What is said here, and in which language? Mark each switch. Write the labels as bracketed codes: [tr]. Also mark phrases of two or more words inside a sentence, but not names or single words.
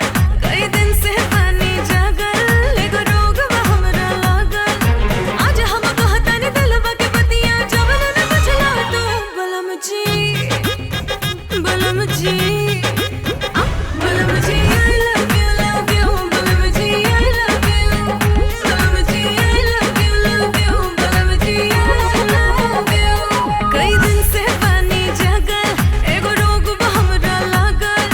[bho] कई दिन से पानी जागल, एगो रोग बा हमरा लागल। आज हम कहतानी दिलवा के बतिया, जब न बुझला तो बलम जी, बलम जी, बलम जी [en] I love you, [bho] बलम जी [en] I love you, [bho] बलम जी [en] I love you, [bho] बलम जी [en] I love you। [bho] कई दिन से पानी जागल, एगो रोग बा हमरा लागल।